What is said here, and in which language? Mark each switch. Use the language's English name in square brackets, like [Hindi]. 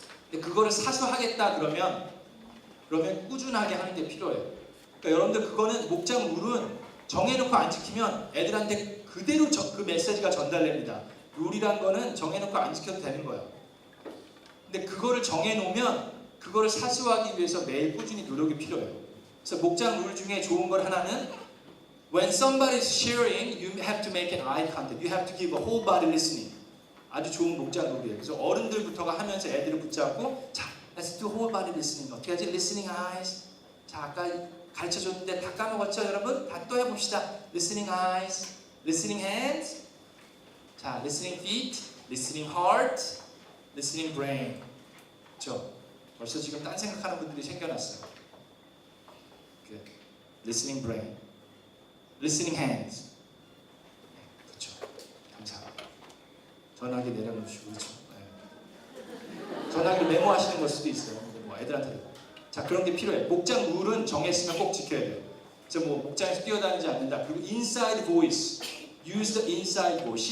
[Korean] 근데 그거를 사수하겠다 그러면 꾸준하게 하는 게 필요해요. 그러니까 여러분들 그거는 목장 룰은 정해놓고 안 지키면 애들한테 그대로 그 메시지가 전달됩니다. 룰이란 거는 정해놓고 안 지켜도 되는 거예요. 근데 그거를 정해놓으면 그거를 사수하기 위해서 매일 꾸준히 노력이 필요해요. 그래서 목장 룰 중에 좋은 걸 하나는 [English] When somebody is sharing, you have to make an eye contact. You have to give a whole body listening. [Korean] 아주 좋은 목장 룰이에요. 그래서 어른들부터가 하면서 애들을 붙잡고 자, [English] let's do whole body listening. [Korean] 어떻게 하지? Listening eyes. 자, 아까 가르쳐줬는데 다 까먹었죠, 여러분? 다 또 해봅시다. [English] Listening eyes, listening hands. 자, listening feet, listening heart, listening brain. 그렇죠? [Korean] 벌써 지금 딴 생각하는 분들이 생겨났어요. [English] Listening brain, listening hands. [Korean] 네, 그렇죠. 감사합니다. 전화기 내려놓으시고 그렇죠. 네. 전화기를 메모하시는 걸 수도 있어요. 뭐 애들한테. 자, 그런 게 필요해. 목장 룰은 정했으면 꼭 지켜야 돼요. 그래서 뭐 목장에서 뛰어다니지 않는다. 그리고 [English] inside voice, use the inside voice.